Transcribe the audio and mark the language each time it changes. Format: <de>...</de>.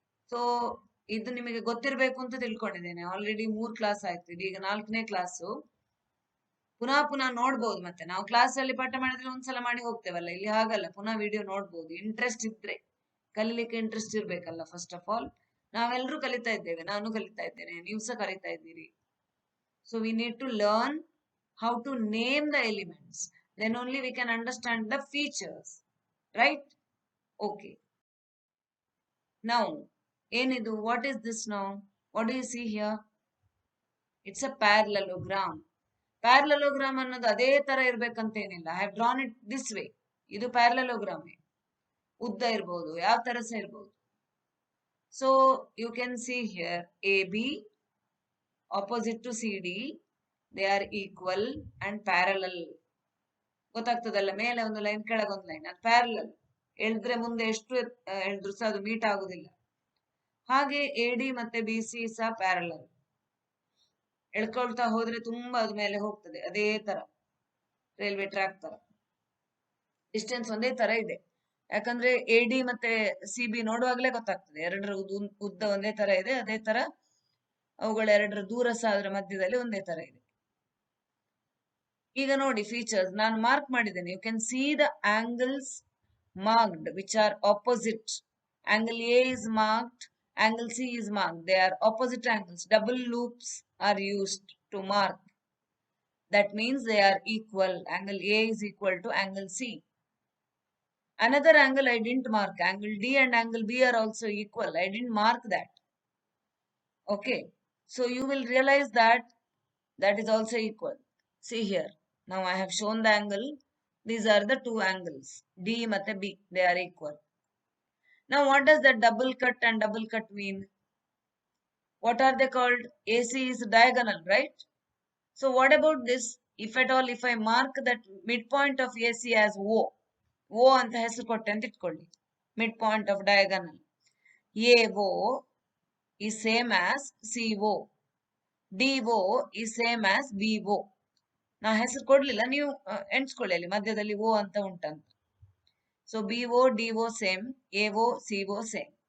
<kn>So ಇದು ನಿಮಗೆ ಗೊತ್ತಿರಬೇಕು ಅಂತ ತಿಳ್ಕೊಂಡಿದ್ದೇನೆ. ಆಲ್ರೆಡಿ 3 ಕ್ಲಾಸ್ ಆಯ್ತು, ಇದೀಗ 4ನೇ ಕ್ಲಾಸು. ಪುನಃ ಪುನಃ ನೋಡ್ಬೋದು. ಮತ್ತೆ ನಾವು ಕ್ಲಾಸ್ ಅಲ್ಲಿ ಪಾಠ ಮಾಡಿದ್ರೆ ಒಂದ್ಸಲ ಮಾಡಿ ಹೋಗ್ತೇವಲ್ಲ, ಇಲ್ಲಿ ಹಾಗಲ್ಲ, ಪುನಃ ವಿಡಿಯೋ ನೋಡ್ಬೋದು. ಇಂಟ್ರೆಸ್ಟ್ ಇದ್ರೆ, ಕಲೀಲಿಕ್ಕೆ ಇಂಟ್ರೆಸ್ಟ್ ಇರ್ಬೇಕಲ್ಲ</kn> <en>First of all.</en> <kn>ನಾವೆಲ್ಲರೂ ಕಲಿತಾ ಇದ್ದೇವೆ, ನಾನು ಕಲಿತಾ ಇದ್ದೇನೆ, ನೀವು ಸಹ ಕಲಿತಾ ಇದ್ದೀರಿ.</kn> <en>So we need to learn how to name the elements, then only we can understand the features, right? Okay. Now,</en> <kn>ಏನಿದು?</kn> <en>What is this now? What do you see here? It's a parallelogram. Parallelogram</en> <kn>ಅನ್ನೋದು ಅದೇ ತರ ಇರ್ಬೇಕಂತೇನಿಲ್ಲ.</kn> <en>I have drawn it this way.</en> <kn>ಇದು</kn> <en>parallelogram.</en> <kn>ಉದ್ದ ಇರ್ಬೋದು, ಯಾವ ತರ ಸಹ ಇರ್ಬೋದು.</kn> <en>So you can see here AB opposite to CD, they are equal and parallel.</en> <kn>ಗೊತ್ತಾಗ್ತದಲ್ಲ, ಮೇಲೆ ಒಂದು ಲೈನ್ ಕೆಳಗೆ ಒಂದು ಲೈನ್, ಅದು ಪ್ಯಾರಲಲ್. ಎಳ್ದ್ರೆ ಮುಂದೆ ಎಷ್ಟು ಎಳ್ದ್ರು ಸಹ ಅದು ಮೀಟ್ ಆಗುದಿಲ್ಲ. ಹಾಗೆ AD ಮತ್ತೆ BC ಸಹ ಪ್ಯಾರಲಲ್. ಎಳ್ಕೊಳ್ತಾ ಹೋದ್ರೆ ತುಂಬಾ ಅದ ಮೇಲೆ ಹೋಗ್ತದೆ. ಅದೇ ತರ ರೈಲ್ವೆ ಟ್ರ್ಯಾಕ್ ತರ ಡಿಸ್ಟೆನ್ಸ್ ಒಂದೇ ತರ ಇದೆ. ಯಾಕಂದ್ರೆ AD ಮತ್ತೆ CB ನೋಡುವಾಗ್ಲೇ ಗೊತ್ತಾಗ್ತದೆ ಎರಡರ ಉದ್ದ ಒಂದೇ ತರ ಇದೆ. ಅದೇ ತರ ಅವುಗಳ ಎರಡರ ದೂರ ಸಹ ಅದರ ಮಧ್ಯದಲ್ಲಿ ಒಂದೇ ತರ ಇದೆ. ಈಗ ನೋಡಿ ಫೀಚರ್ಸ್ ನಾನು ಮಾರ್ಕ್ ಮಾಡಿದ್ದೇನೆ.</kn> <en>You can see the angles marked which are opposite. Angle A is marked, angle C is marked. They are opposite angles. Double loops are used to mark. That means they are equal. Angle A is equal to angle C. Another angle I didn't mark. Angle D and angle B are also equal. I didn't mark that. Okay. So you will realize that that is also equal. See here. Now I have shown the angle. These are the two angles. D and B. They are equal. Now what does that double cut and double cut mean? What are they called? AC is diagonal, right? So what about this? If at all, if I mark that midpoint of AC as O,</en> <kn>O anta hesaru kotte anta itkolli.</kn> <en>Midpoint of diagonal. AO is same as CO. DO is same as BO.</en> <kn>ನಾ ಹೆಸರು ಕೊಡ್ಲಿಲ್ಲ, ನೀವು ಎಣಿಸ್ಕೊಳ್ಳಿ ಅಲ್ಲಿ ಮಧ್ಯದಲ್ಲಿ ಓ ಅಂತ ಉಂಟಂತ. So BO DO same, AO CO same.</kn>